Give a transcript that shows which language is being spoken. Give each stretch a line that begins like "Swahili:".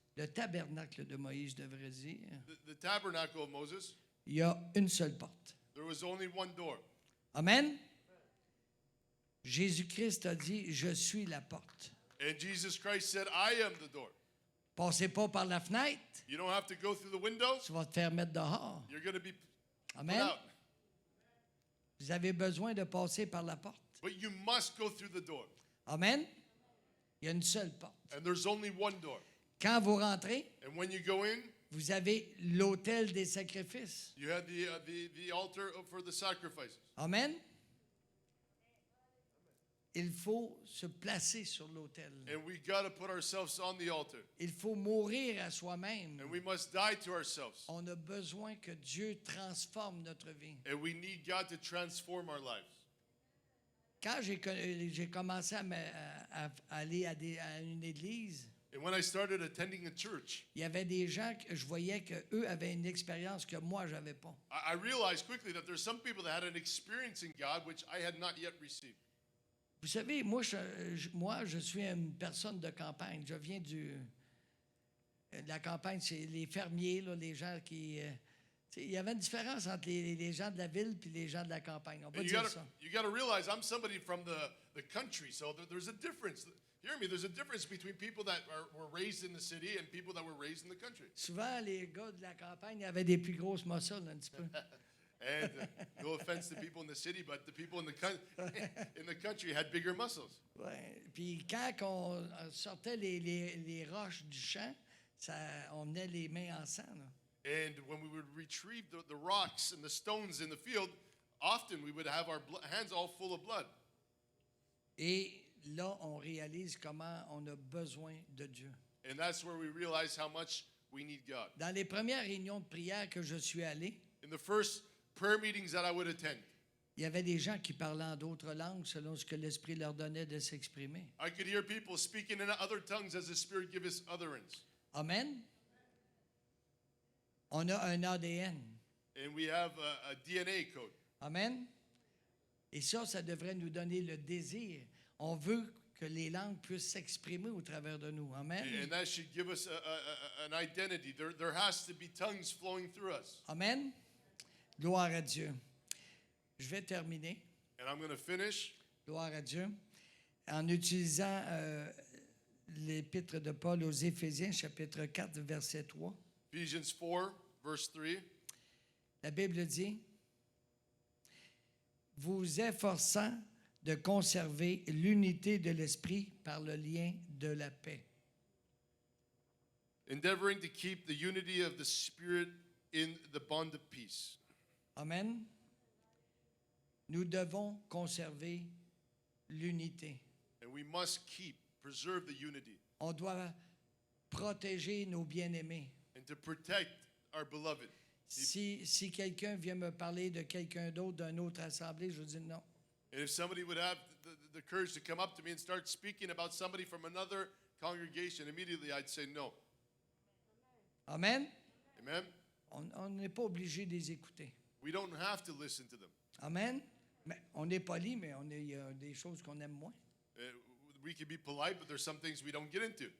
French: le tabernacle de Moïse, je devrais dire,
English: the tabernacle of Moses,
French: il y a une seule porte.
English: there was only one door. Amen?
French: Jésus-Christ a dit, je suis la porte.
English: And Jesus Christ said, I am the door.
French: Passez pas par la fenêtre,
English: You don't have to go through the window.
French: tu vas te faire mettre dehors.
English: You're going to be put Amen? out.
French: Vous avez besoin de passer par la porte.
English: But you must go through the door.
French: Amen? Il y a une seule porte.
English: And there's only one door.
French: Quand vous rentrez,
English: And when you go in,
French: vous avez l'autel des sacrifices.
English: you have the altar for the sacrifices. Amen?
French: Il faut se placer sur l'autel.
English: And we got to put ourselves on the altar.
French: Il faut mourir à soi-même.
English: And we must die to ourselves.
French: On a besoin que Dieu transforme notre vie.
English: And we need God to transform our lives.
French: Quand j'ai commencé à aller à une église,
English: And when I started attending a church,
French: il y avait des gens que je voyais qu'eux avaient une expérience que moi, je n'avais pas.
English: I realized quickly that there's some people that had an experience in God which I had not yet received.
French: Vous savez, moi, je suis une personne de campagne. Je viens de la campagne, c'est les fermiers, là, les gens qui... il y avait une différence entre les gens de la ville et les gens de la campagne. On peut
English: And
French: dire ça.
English: you got to realize I'm somebody from the country, so there's a difference. Hear me, there's a difference between people that were raised in the city and people that were raised in the country.
French: Souvent, les gars de la campagne avaient des plus grosses muscles, un petit peu.
English: And no offense to people in the city, but the people in the country had bigger muscles.
French: Ouais. Puis quand on sortait les roches du champ, on menait les mains en sang. Là.
English: And when we would retrieve the rocks and the stones in the field, often we would have our hands all full of blood.
French: Et là, on réalise comment on a besoin de Dieu.
English: And that's where we realize how much we need God.
French: Dans les premières réunions de prière que je suis allé,
English: In the first prayer meetings that I would attend,
French: il y avait des gens qui parlaient en d'autres langues selon ce que l'Esprit leur donnait de s'exprimer.
English: I could hear people speaking in other tongues as the Spirit gave us utterance. Amen?
French: On a un ADN.
English: and we have a DNA code. Amen.
French: Et ça devrait nous donner le désir. On veut que les langues puissent s'exprimer au travers de nous. Amen.
English: And that should give us an identity. There has to be tongues flowing through us.
French: Amen. Gloire à Dieu. Je vais terminer.
English: And I'm going to finish
French: Gloire à Dieu. En utilisant l'épître de Paul aux Éphésiens, chapitre 4, verset 3.
English: Ephesians 4, verse 3.
French: La Bible dit, vous efforçant de conserver l'unité de l'esprit par le lien de la paix.
English: Endeavoring to keep the unity of the Spirit in the bond of peace. Amen.
French: Nous devons conserver l'unité.
English: And we must preserve the unity,
French: On doit protéger nos bien-aimés.
English: and to protect our beloved.
French: Si quelqu'un vient me parler de quelqu'un d'autre, d'une autre assemblée, je dis non.
English: And if somebody would have the courage to come up to me and start speaking about somebody from another congregation, immediately I'd say no. Amen. Amen?
French: On n'est pas obligé de les écouter.
English: We don't have to listen to them. Amen.
French: Mais on est poli, mais il y a des choses qu'on aime moins.
English: We can be polite, but there's some things we don't get into.